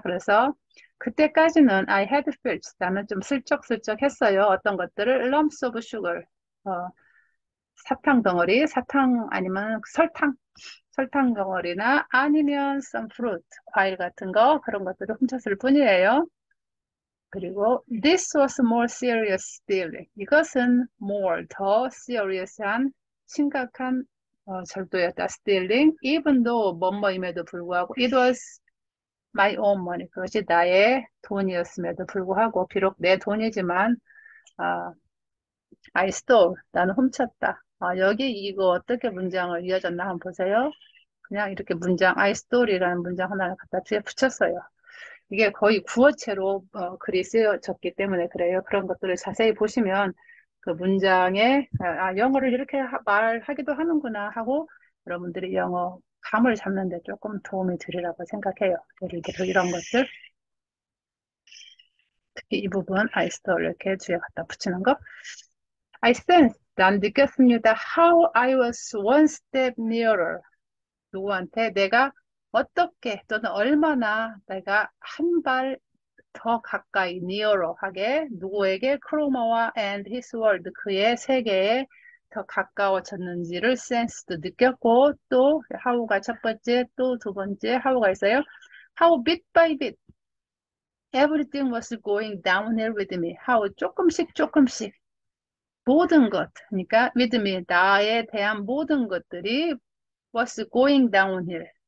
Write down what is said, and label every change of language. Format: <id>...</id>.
<ko>그래서 그때까지는 I had filch 나는 좀 슬쩍슬쩍 했어요. 어떤 것들을 lumps of sugar 사탕 덩어리, 사탕 아니면 설탕 덩어리나 아니면 some fruit, 과일 같은 거 그런 것들을 훔쳤을 뿐이에요.</ko> <en>그리고 this was more serious stealing.</en> <ko>이것은 more, 더 serious한 심각한 절도였다.</ko> <en>stealing, even though 뭐뭐임에도 불구하고 it was my own money.</en> <ko>그것이 나의 돈이었음에도 불구하고 비록 내 돈이지만 I stole. 나는 훔쳤다. 여기 이거 어떻게 문장을 이어졌나 한번 보세요. 그냥 이렇게 I stole이라는 문장 하나를 갖다 뒤에 붙였어요. 이게 거의 구어체로 글이 쓰여졌기 때문에 그래요. 그런 것들을 자세히 보시면 그 문장에 영어를 이렇게 말하기도 하는구나 하고 여러분들이 영어 감을 잡는 데 조금 도움이 되리라고 생각해요. 예를 들어 이런 것들. 특히 이 부분 I stole 이렇게 뒤에 갖다 붙이는 거.</ko> <en>I sensed,</en> <ko>난 느꼈습니다.</ko> <en>How I was one step nearer.</en> <ko>누구한테 내가 어떻게 또는 얼마나 내가 한 발 더 가까이 nearer 하게 누구에게 크로마와 and his world 그의 세계에 더 가까워졌는지를 sensed 느꼈고 또 how가 첫 번째 또 두 번째 how가 있어요.</ko> <en>How bit by bit everything was going downhill with me.</en> <ko>How 조금씩 모든 것, 그러니까 with me, 나에 대한 모든 것들이 was going downhill.</ko>